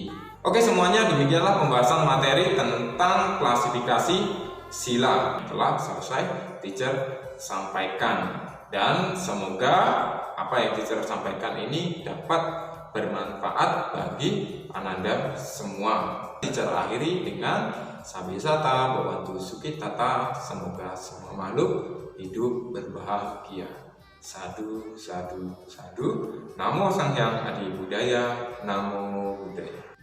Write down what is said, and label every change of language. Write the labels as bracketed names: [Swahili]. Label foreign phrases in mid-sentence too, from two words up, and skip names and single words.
[Indonesian] Oke, semuanya demikianlah pembahasan materi tentang klasifikasi sila telah selesai teacher sampaikan, dan semoga apa yang teacher sampaikan ini dapat bermanfaat bagi Ananda semua. Teacher akhiri dengan [Pali] sabisata bawantu sukitata, [Indonesian] semoga semua makhluk hidup berbahagia. [Pali] Sadu, sadu, sadu. Namo Sang Hyang Adi Budaya, Namo Buddhaya.